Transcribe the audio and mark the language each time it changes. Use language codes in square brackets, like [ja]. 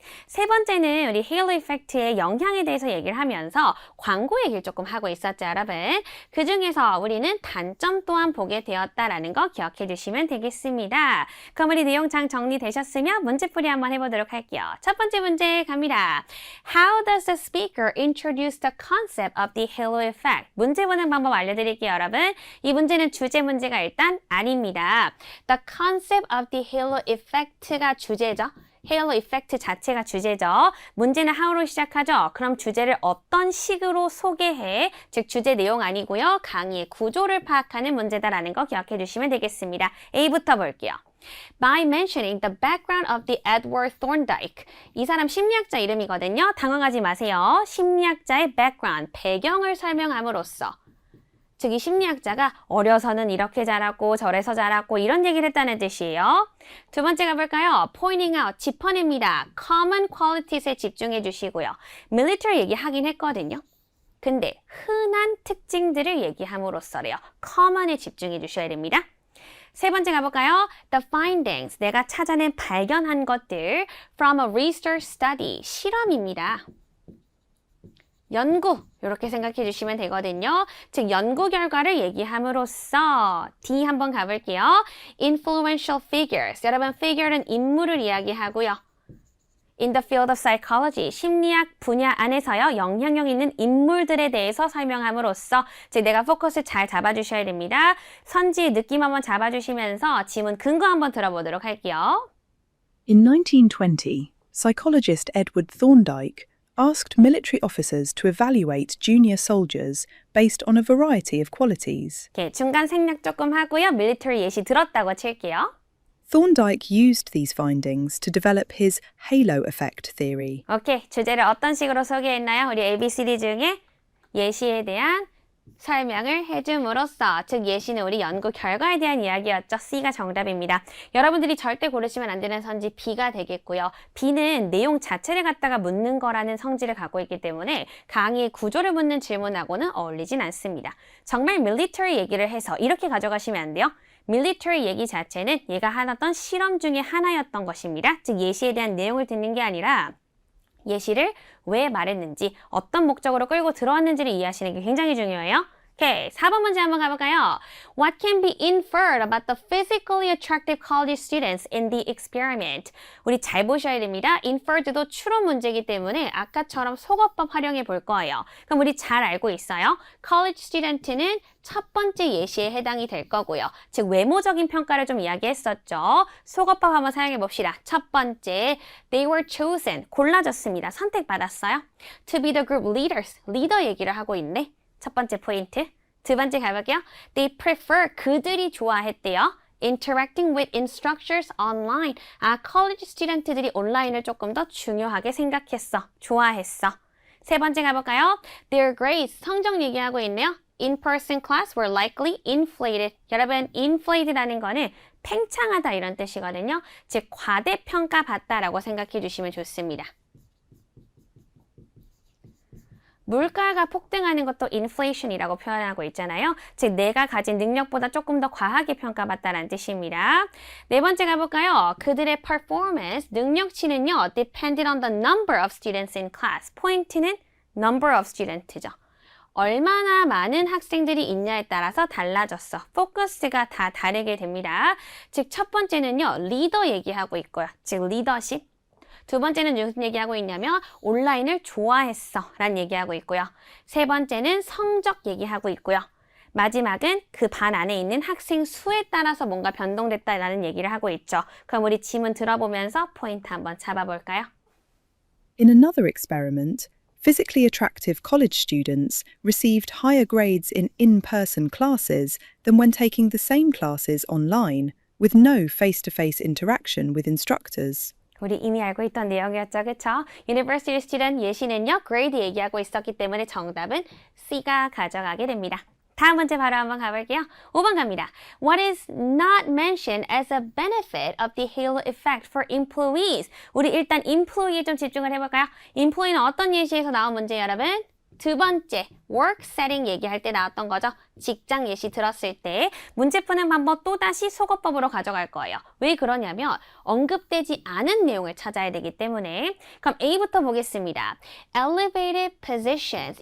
[ko] 세 번째는 우리 헤일로 이펙트의 영향에 대해서 얘기를 하면서 광고 얘기를 조금 하고 있었죠, 여러분. 그 중에서 우리는 단점 또한 보게 되었다라는 거 기억해 주시면 되겠습니다. 그럼 우리 내용 잘 정리되셨으면 문제풀이 한번 해보도록 할게요. 첫 번째 문제 갑니다. [en] How does the speaker introduce the concept of the halo effect? [ko] 문제 보는 방법 알려드릴게요, 여러분. 이 문제는 주제 문제가 일단 아닙니다. [en] The concept of the halo effect가 [ko] 주제죠. 헤일로 이펙트 자체가 주제죠. 문제는 how로 시작하죠. 그럼 주제를 어떤 식으로 소개해, 즉 주제 내용 아니고요. 강의의 구조를 파악하는 문제다라는 거 기억해 주시면 되겠습니다. A부터 볼게요. [en] By mentioning the background of the Edward Thorndike. [ko] 이 사람 심리학자 이름이거든요. 당황하지 마세요. 심리학자의 background, 배경을 설명함으로써 즉 이 심리학자가 어려서는 이렇게 자랐고 저래서 자랐고 이런 얘기를 했다는 뜻이에요. 두 번째 가볼까요? [en] Pointing out, [ko] 짚어냅니다. Common qualities에 집중해 주시고요. Military 얘기하긴 했거든요. 근데 흔한 특징들을 얘기함으로써래요. Common에 집중해 주셔야 됩니다. 세 번째 가볼까요? [en] The findings, [ko] 내가 찾아낸 발견한 것들 [en] from a research study, [ko] 실험입니다. 연구, 이렇게 생각해 주시면 되거든요. 즉 연구 결과를 얘기함으로써 D 한번 가볼게요. [en] Influential figures, [ko] 여러분 figure는 인물을 이야기하고요. [en] In the field of psychology, [ko] 심리학 분야 안에서요. 영향력 있는 인물들에 대해서 설명함으로써 즉 내가 포커스 잘 잡아주셔야 됩니다. 선지의 느낌 한번 잡아주시면서 지문 근거 한번 들어보도록 할게요. [en] In 1920, psychologist Edward Thorndike asked military officers to evaluate junior soldiers based on a variety of qualities. [ko] 이렇게 중간 생략 조금 하고요. military 예시 들었다고 칠게요. [en] Thorndike used these findings to develop his halo effect theory. [ko] 오케이, 주제를 어떤 식으로 소개했나요? 우리 ABCD 중에 예시에 대한 설명을 해줌으로써 즉 예시는 우리 연구 결과에 대한 이야기였죠. C가 정답입니다. 여러분들이 절대 고르시면 안 되는 선지 B가 되겠고요. B는 내용 자체를 갖다가 묻는 거라는 성질을 갖고 있기 때문에 강의의 구조를 묻는 질문하고는 어울리진 않습니다. 정말 military 얘기를 해서 이렇게 가져가시면 안 돼요. military 얘기 자체는 얘가 하던 실험 중에 하나였던 것입니다. 즉 예시에 대한 내용을 듣는 게 아니라 예시를 왜 말했는지 어떤 목적으로 끌고 들어왔는지를 이해하시는 게 굉장히 중요해요. 오케이, 4번 문제 한번 가볼까요? [en] What can be inferred about the physically attractive college students in the experiment? [ko] 우리 잘 보셔야 됩니다. inferred도 추론 문제이기 때문에 아까처럼 속어법 활용해 볼 거예요. 그럼 우리 잘 알고 있어요. college student는 첫 번째 예시에 해당이 될 거고요. 즉 외모적인 평가를 좀 이야기했었죠. 속어법 한번 사용해 봅시다. 첫 번째, [en] they were chosen, [ko] 골라졌습니다. 선택받았어요. [en] to be the group leaders, [ko] 리더 얘기를 하고 있네. 첫 번째 포인트. 두 번째 가볼게요. [en] They prefer, [ko] 그들이 좋아했대요. [en] Interacting with instructors online. [ko] college student들이 온라인을 조금 더 중요하게 생각했어. 좋아했어. 세 번째 가볼까요? [en] Their grades, [ko] 성적 얘기하고 있네요. [en] In-person class were likely inflated. [ko] 여러분, inflated라는 거는 팽창하다 이런 뜻이거든요. 즉, 과대평가 받다라고 생각해 주시면 좋습니다. 물가가 폭등하는 것도 inflation이라고 표현하고 있잖아요. 즉 내가 가진 능력보다 조금 더 과하게 평가받다라는 뜻입니다. 네 번째 가볼까요? 그들의 performance, 능력치는요. [en] depended on the number of students in class. [ko] 포인트는 [en] number of student죠. [ko] 얼마나 많은 학생들이 있냐에 따라서 달라졌어. 포커스가 다 다르게 됩니다. 즉 첫 번째는요. 리더 얘기하고 있고요. 즉 리더십. 두 번째는 무슨 얘기하고 있냐면 온라인을 좋아했어 라는 얘기하고 있고요. 세 번째는 성적 얘기하고 있고요. 마지막은 그 반 안에 있는 학생 수에 따라서 뭔가 변동됐다라는 얘기를 하고 있죠. 그럼 우리 지문 들어보면서 포인트 한번 잡아볼까요? [en] In another experiment, physically attractive college students received higher grades in in-person classes than when taking the same classes online, with no face-to-face interaction with instructors. [ko] 우리 이미 알고 있던 내용이었죠, 그쵸? University student 예시는요, grade 얘기하고 있었기 때문에 정답은 C가 가져가게 됩니다. 다음 문제 바로 한번 가볼게요. 5번 갑니다. [en] What is not mentioned as a benefit of the halo effect for employees? [ko] 우리 일단 employee에 좀 집중을 해볼까요? employee는 어떤 예시에서 나온 문제예요, 여러분? 두 번째, work setting 얘기할 때 나왔던 거죠. 직장 예시 들었을 때 문제 푸는 방법 또다시 속어법으로 가져갈 거예요. 왜 그러냐면 언급되지 않은 내용을 찾아야 되기 때문에. 그럼 A부터 보겠습니다. [en] Elevated positions.